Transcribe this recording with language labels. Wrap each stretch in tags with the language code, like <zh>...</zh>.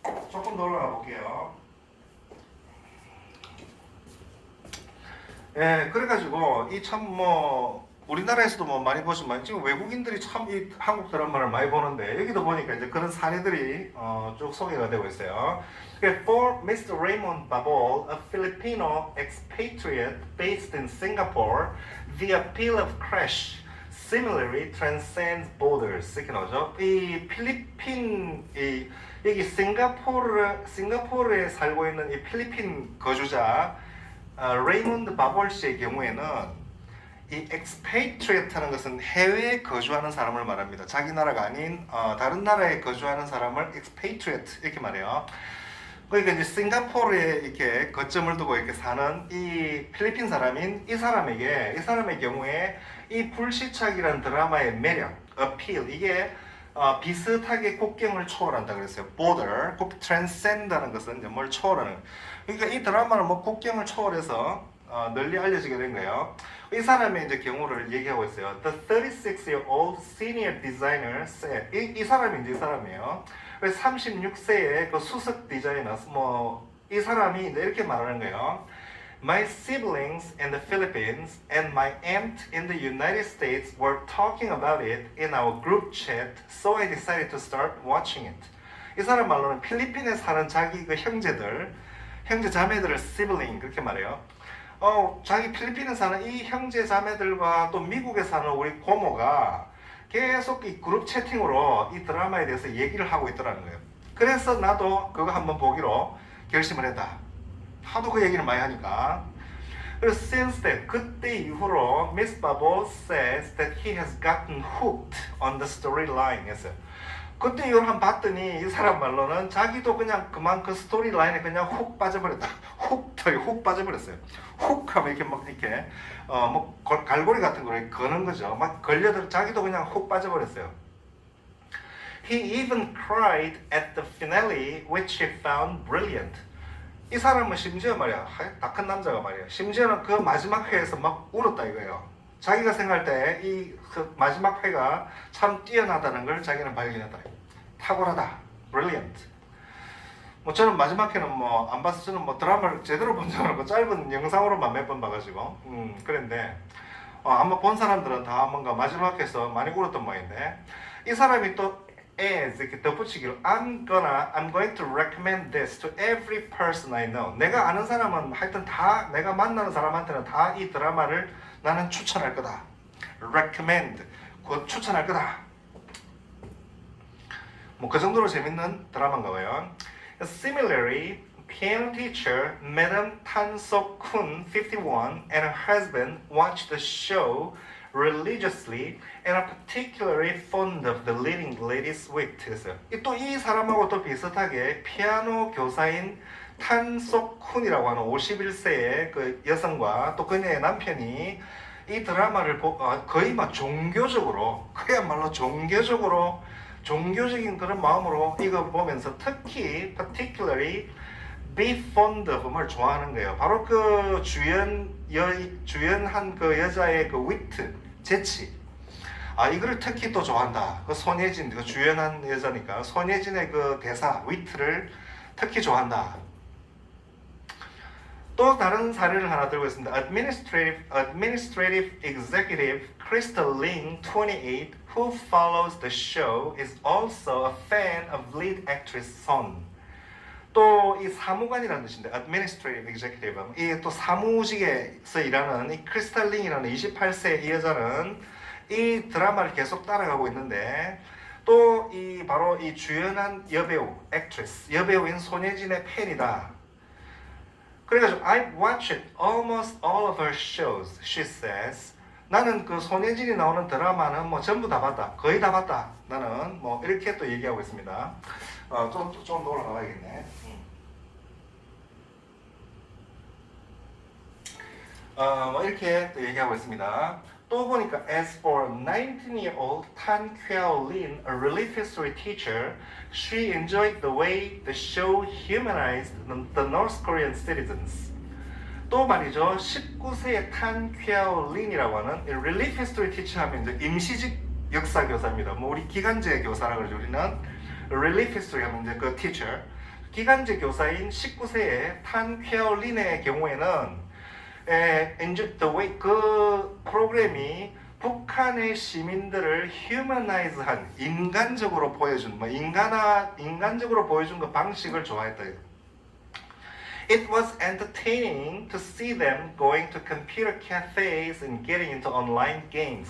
<ko>조금 더 올라가 볼게요. 예, 그래가지고 이 참 뭐 우리나라에서도 뭐 많이 보시면 지금 외국인들이 참 이 한국 드라마를 많이 보는데 여기도 보니까 이제 그런 사례들이 쭉 소개가 되고 있어요.</ko> <en>For Mr. Raymond Babol, a Filipino expatriate based in Singapore, the appeal of crash similarly transcends borders.</en> <ko>이렇게 나오죠. 이 필리핀 여기 싱가포르에 살고 있는 이 필리핀 거주자 레이몬드 바볼 씨의 경우에는 이 expatriate라는 것은 해외에 거주하는 사람을 말합니다. 자기 나라가 아닌 다른 나라에 거주하는 사람을 expatriate 이렇게 말해요. 그러니까 이제 싱가포르에 이렇게 거점을 두고 이렇게 사는 이 필리핀 사람인 이 사람의 경우에 이 불시착이라는 드라마의 매력, appeal 이게 비슷하게 국경을 초월한다 그랬어요. border, transcend라는 것은 뭘 초월하는. 그러니까 이 드라마는 뭐 국경을 초월해서 널리 알려지게 된 거예요. 이 사람의 이제 경우를 얘기하고 있어요.</ko> <en>The 36-year-old senior designer said,</en> <ko>이 사람이 이제 이 사람이에요. 36세의 그 수석 디자이너, 이 사람이 이제 이렇게 말하는 거예요.</ko> <en>My siblings in the Philippines and my aunt in the United States were talking about it in our group chat, so I decided to start watching it.</en> <ko>이 사람 말로는 필리핀에 사는 자기 그 형제 자매들을 sibling 그렇게 말해요. 자기 필리핀에 사는 이 형제 자매들과 또 미국에 사는 우리 고모가 계속 이 그룹 채팅으로 이 드라마에 대해서 얘기를 하고 있더라는 거예요. 그래서 나도 그거 한번 보기로 결심을 했다. 하도 그 얘기를 많이 하니까. 그래서</ko> <en>since then,</en> <ko>그때 이후로</ko> <en>Miss Babol says that he has gotten hooked on the storyline</en> <ko>했어요. 그때 이걸 한번 봤더니 이 사람 말로는 자기도 그냥 그만 그 스토리 라인에 그냥 훅 빠져버렸다. 훅 빠져버렸어요. 훅 하면 이렇게 막 이렇게 뭐 갈고리 같은 거를 거는 거죠. 막 걸려들 자기도 그냥 훅 빠져버렸어요.</ko> <en>He even cried at the finale, which he found brilliant.</en> <ko>이 사람은 심지어 말이야, 다 큰 남자가 말이야. 심지어는 그 마지막 회에서 막 울었다 이거예요. 자기가 생각할 때 이 그 마지막 회가 참 뛰어나다는 걸 자기는 발견했다. 탁월하다. brilliant. 뭐 저는 마지막 회는 뭐 안 봐서 저는 뭐 드라마를 제대로 본 적은 없고 짧은 영상으로만 몇 번 봐가지고 그런데 아마 본 사람들은 다 뭔가 마지막 회에서 많이 울었던 모양인데 이 사람이 또</ko> <en>as</en> <ko>이렇게 덧붙이기로</ko> <en>I'm going to recommend this to every person I know.</en> <ko>내가 아는 사람은 하여튼 다 내가 만나는 사람한테는 다 이 드라마를 나는 추천할 거다. recommend 곧 추천할 거다. 뭐 그 정도로 재밌는 드라마인가 봐요.</ko> <en>Similarly, piano teacher Madam Tan Sok-kun, 51, and her husband watched the show religiously and are particularly fond of the leading lady's wit.</en> <ko>또 이 사람하고 또 비슷하게 피아노 교사인 탄소쿤이라고 하는 51세의 그 여성과 또 그녀의 남편이 이 드라마를 거의 막 종교적으로, 그야말로 종교적인 그런 마음으로 이거 보면서 특히 particularly be fond of을 좋아하는 거예요. 바로 그 주연한 그 여자의 그 위트, 재치. 이거를 특히 또 좋아한다. 그 손예진, 그 주연한 여자니까 손예진의 그 대사, 위트를 특히 좋아한다. 또 다른 사례를 하나 들고 있습니다.</ko> <en>Administrative Executive Crystal Ling, 28, who follows the show, is also a fan of lead actress Son.</en> <ko>또 이 사무관이라는 뜻인데 Administrative Executive, 이 또 사무직에서 일하는 이 크리스탈 링이라는 28세 이 여자는 이 드라마를 계속 따라가고 있는데 또 이 바로 이 주연한 여배우, 액트리스, 여배우인 손예진의 팬이다. 그래가지고</ko> <en>I've watched almost all of her shows, she says.</en> <ko>나는 그 손예진이 나오는 드라마는 뭐 전부 다 봤다, 거의 다 봤다. 나는 뭐 이렇게 또 얘기하고 있습니다. 좀 더 올라가야겠네. 뭐 이렇게 또 얘기하고 있습니다. 또 보니까</ko> <en>as for 19-year-old Tan Kyo-lin, a relief history teacher, she enjoyed the way the show humanized the North Korean citizens.</en> <ko>또 말이죠, 19세의 탄 쾌오린이라고 하는 relief history teacher 하면 이제 임시직 역사 교사입니다. 뭐 우리 기간제 교사라 그러죠. 우리는 relief history 하면 이제 그 teacher, 기간제 교사인 19세의 탄 쾌오린의 경우에는</ko> <en>enjoy the way</en> <ko>그 프로그램이 북한의 시민들을 humanize한 인간적으로 보여준 인간적으로 보여준 그 방식을 좋아했다.</ko> <en>It was entertaining to see them going to computer cafes and getting into online games.</en>